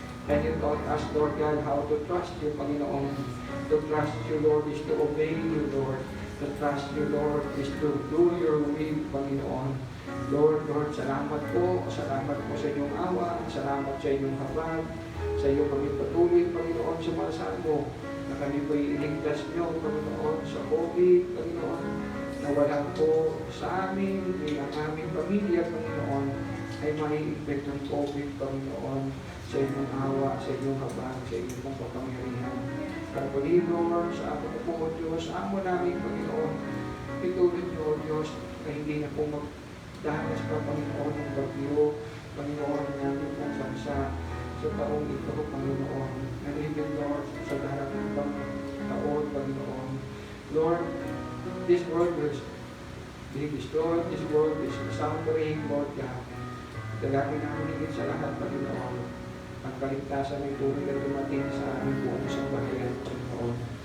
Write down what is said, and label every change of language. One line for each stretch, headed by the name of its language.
English: And you taught us, Lord God, how to trust you, Panginoon. To trust you, Lord, is to obey you, Lord. To trust you, Lord, is to do your will, Panginoon.
Filipino: Lord, salamat po sa inyong awa, salamat sa inyong habag, sa iyong pagpatuloy, Panginoon, sumasamo, na kami po'y iligtas niyo, Panginoon, sa COVID, Panginoon, na walang po sa amin, bilang aming pamilya, Panginoon, ay mai-infect ng COVID, Panginoon, sa inyong awa, sa inyong habag, sa inyong pagpapangyarihan. Kapuli, Lord, sa amin po, Diyos, amo namin, Panginoon, itulad niyo, Diyos, na hindi na po magdanas pa, Panginoon, ng bagyo, Panginoon, namin pong bansa, sa taong ito, Panginoon, and even, Lord, sa darating pang taon, Panginoon.
English: Lord, this world will be destroyed, this world is suffering, Lord God.
Filipino: Dalangin namin higit sa lahat, Panginoon, ang kaligtasan ng tunay na dumating sa aming buong sambahayan, Panginoon.